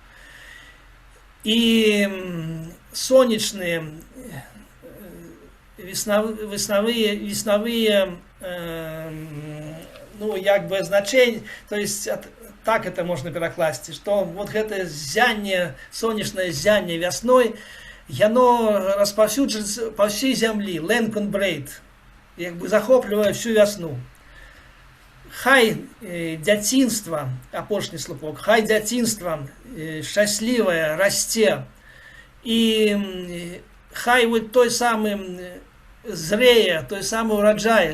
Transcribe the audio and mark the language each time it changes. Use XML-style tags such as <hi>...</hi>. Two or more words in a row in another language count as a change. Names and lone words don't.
<be>І сонечныя, веснавыя, ну, як бы значэнні,</be> <ru>то есть так это</ru> <be>можна перакласці, што вот гэта зянне, сонечнае зянне вясной, яно распаўсюджаецца па ўсёй зямлі,</be> <en>length and breadth,</en> <be>як бы захоплівае всю вясну. Хай дзяцінства, апошні слупок, хай дзяцінства шчаслівае расце, і хай вот той самы зрэе, той самы ураджай.</be>